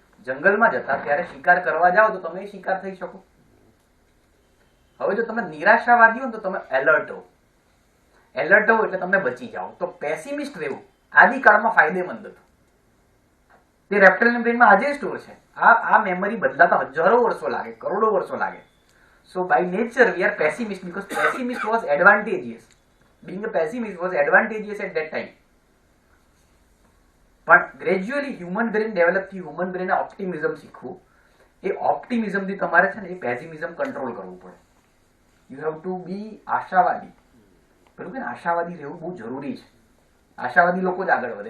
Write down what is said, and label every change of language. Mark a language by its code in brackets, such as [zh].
[gu] જંગલમાં જતા ત્યારે શિકાર કરવા જાઓ તો તમે શિકાર થઈ શકો. હવે જો તમે નિરાશાવાદી હો તો તમે એલર્ટ હો. એલર્ટ હો એટલે તમે બચી જાઓ. તો પેસિમિસ્ટ રહેવું આદિકાળમાં ફાયદેમંદ હતું. તે રેપ્ટિલિયન બ્રેનમાં આજે સ્ટોર છે. આ મેમરી બદલાતા હજારો વર્ષો લાગે, કરોડો વર્ષો લાગે. [en] So by nature we are pessimist, because pessimist was advantageous. Being a pessimist was advantageous at that time. [gu] પણ ગ્રેજ્યુઅલી હ્યુમન બ્રેન ડેવલપ થી હ્યુમન બ્રેન ઓપ્ટિમિઝમ શીખવું. એ ઓપ્ટિમિઝમ થી તમારે છે ને એ પેસિમિઝમ કંટ્રોલ કરવું પડે. [en] you have to be [gu] આશાવાદી. પેલું કે આશાવાદી રહેવું બહુ જરૂરી છે. આશાવાદી લોકો જ આગળ વધે.